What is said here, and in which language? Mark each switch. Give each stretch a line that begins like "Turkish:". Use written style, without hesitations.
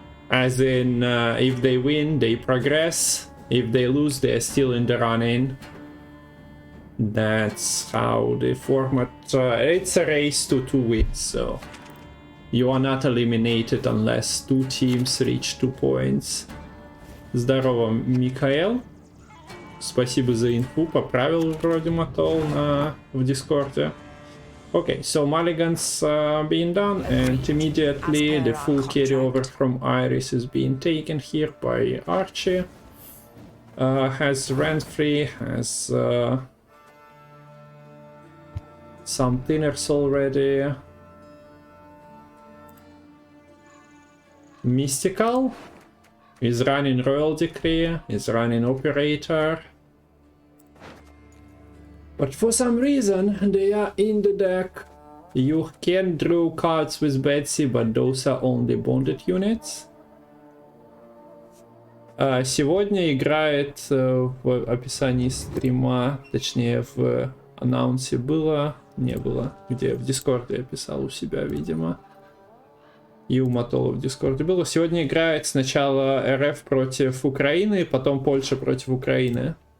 English: As in, if they win, they progress. If they lose, they're still in the running. That's how the format... it's a race to 2 wins, so... You are not eliminated unless 2 teams reach 2 points.
Russian: Здорово, Михаил. Спасибо за инфу. Поправил вроде мотол в Дискорде.
English: Okay, so mulligans being done, and immediately the full carryover from Iris is being taken here by Archi. Has Renfri, has some thinners already. Mistikal is running Royal Decree, is running Operator. But for some reason they are in the deck. You can draw cards with Betsy, but those are only bonded units.
Russian: Сегодня играет в описании стрима, точнее в анонсе было, не было, где в Дискорде я писал у себя, видимо. И у Матола в Дискорде было. Сегодня играет сначала РФ против Украины, потом Польша против Украины.